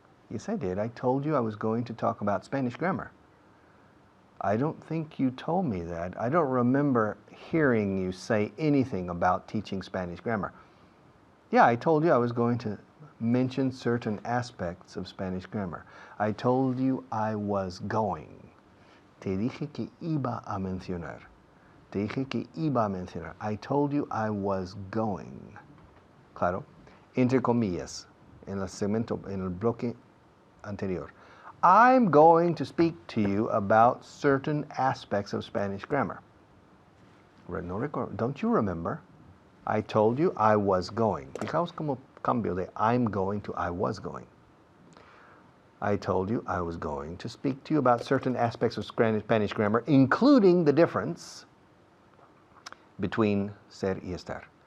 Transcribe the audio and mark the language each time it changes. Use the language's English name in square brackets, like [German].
[English] Yes, I did. I told you I was going to talk about Spanish grammar. I don't think you told me that. I don't remember hearing you say anything about teaching Spanish grammar. Yeah, I told you I was going to mention certain aspects of Spanish grammar. I told you I was going. [Spanish] Te dije que iba a mencionar. Te dije que iba a mencionar. [English] I told you I was going. Claro. [Spanish] Entre comillas, en el segmento, en el bloque anterior. [English] I'm going to speak to you about certain aspects of Spanish grammar. Don't you remember? I told you I was going. [Spanish] Fijaos como cambio de [English] I'm going to I was going. I told you I was going to speak to you about certain aspects of Spanish grammar, including the difference between ser y estar.